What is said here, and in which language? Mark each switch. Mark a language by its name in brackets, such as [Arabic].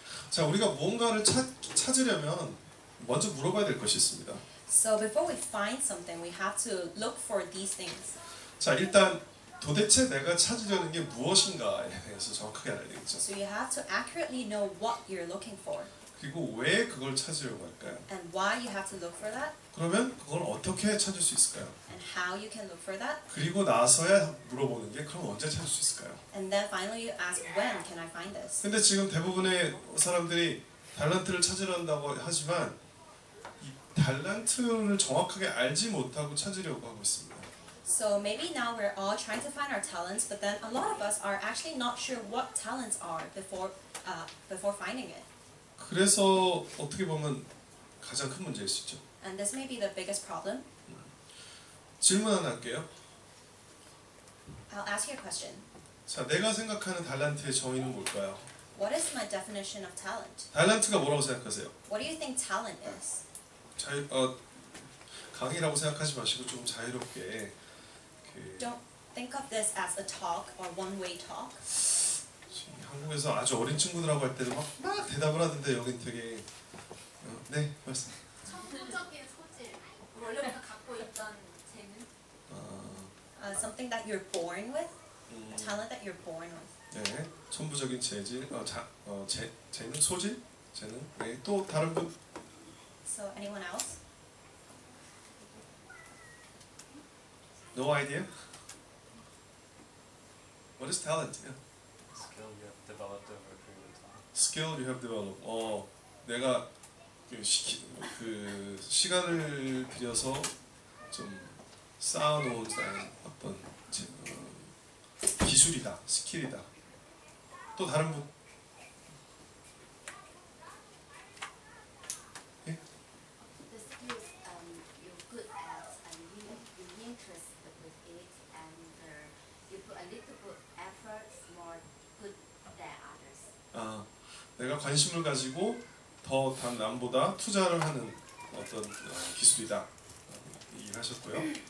[Korean] 자, 우리가 무언가를 찾으려면 먼저 물어봐야 될 것이 있습니다. [English] So before we find something, we have to look for these things. [Korean] 자, 일단 도대체 내가 찾으려는 게 무엇인가에 대해서 정확하게 알아야 되겠죠. [English] So you have to accurately know what you're looking for. [Korean] 그리고 왜 그걸 찾으려고 할까요? [English] And why you have to look for that. [Korean] 그러면 그걸 어떻게 찾을 수 있을까요? [English] And how you can look for that. [Korean] 그리고 나서야 물어보는 게 그럼 언제 찾을 수 있을까요? [English] And then finally you ask, when can I find this? [Korean] 근데 지금 대부분의 사람들이 달란트를 찾으려고 하지만 이 달란트를 정확하게 알지 못하고 찾으려고 하고 있습니다. [English] So maybe now we're all trying to find our talents, but then a lot of us are actually not sure what talents are before finding it. [Korean] 그래서 어떻게 보면 가장 큰 문제일 수 있죠. [English] And this may be the biggest problem. [Korean] 질문 하나 할게요. [English] I'll ask you a question. [Korean] 자, 내가 생각하는 달란트의 정의는 뭘까요? [English] What is my definition of talent? [Korean] 달란트가 뭐라고 생각하세요? [English] What do you think talent is? [Korean] 강의라고 생각하지 마시고 좀 자유롭게 [English] Don't think of this as a talk or one-way talk. [Korean] 한국에서 아주 어린 친구들하고 할 때는 막 대답을 하던데 여긴 되게 네, 말씀. 천부적인 소질, 원래부터 갖고 있던 재능. [English] Something that you're born with, a talent that you're born with. [Korean] 네, 천부적인 재질, 재능, 소질, 재능. 네, 또 다른 분. [English] So anyone else? No idea. What is talent? Yeah. Skill you have developed over a period of time. Skill you have developed. [Korean] 내가 그 시간을 들여서 좀 쌓아놓은 어떤 기술이다, 스킬이다. 또 다른 분. 예? [English] The skills you're good at and you're interested with it and you put a little bit effort more good than others. [Korean] 내가 관심을 가지고 더 남보다 투자를 하는 어떤 기술이다. 얘기를 하셨고요.